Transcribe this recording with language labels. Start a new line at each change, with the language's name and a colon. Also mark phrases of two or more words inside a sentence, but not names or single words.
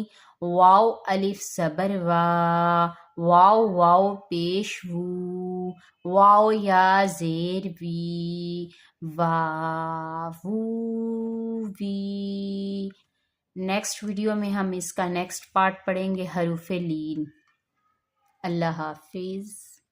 Urdu: واو الف زبر وا، واو واو پیش وو، واو یا زیر وی، وا وو وی.
English: next video
Urdu: میں ہم اس کا
English: next part
Urdu: پڑھیں گے حروف لین. اللہ حافظ.